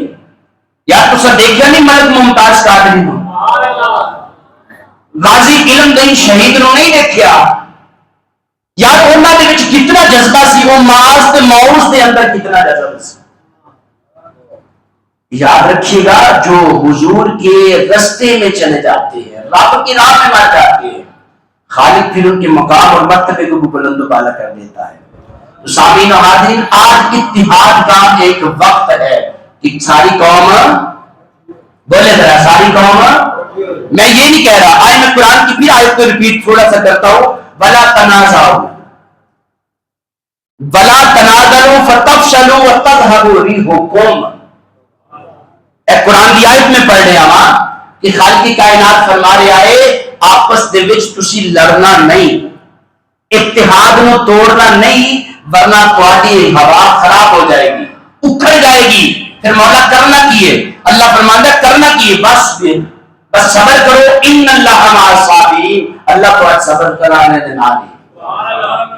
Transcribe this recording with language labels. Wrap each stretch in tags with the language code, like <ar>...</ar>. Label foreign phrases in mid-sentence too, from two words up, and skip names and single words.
<pa>یا تسا دیکھیا نہیں ملک ممتاز قادری نو، غازی علم دین شہید نو نہیں دیکھیا، یار انہاں دے وچ کتنا جذبہ سی، وہ معاذ تے معوذ دے اندر کتنا جذبہ سی۔</pa> <ur>یاد رکھیے گا جو حضور کے رستے میں چلے جاتے ہیں، رب کی راہ میں مر جاتے ہیں، خالق پھر ان کے مقام اور مرتبے کو بلند و بالا کر دیتا ہے۔ تو سامعین و حاضرین آج اتحاد کا ایک وقت ہے کہ ساری قوم بولے ذرا، ساری قوم، میں یہ نہیں کہہ رہا، آج میں قرآن کی بھی آیت کو ریپیٹ تھوڑا سا کرتا ہوں،</ur> <ar>وَلَا تَنَازَعُوا وَلَا تَنَازَعُوا فَتَفْشَلُوا وَتَذْهَبُ رِيحُكُمْ۔</ar> <ur>اے قرآن کی آیت میں پڑھ رہے ہیں کہ خالق کائنات فرما رہا ہے</ur> <pa>آپس دے وچ تسی لڑنا نہیں، اتحاد نو توڑنا نہیں،</pa> <ur>ورنہ تہاڈی ہوا خراب ہو جائے گی، اکھڑ جائے گی۔</ur> <pa>پھر مولا کرنا کیے، اللہ فرماندا کرنا کیے، بس صبر کرو،</pa> <ar>ان اللہ مع الصابرین،</ar> <pa>اللہ تو آج صبر کرانے دے نال ہے۔</pa>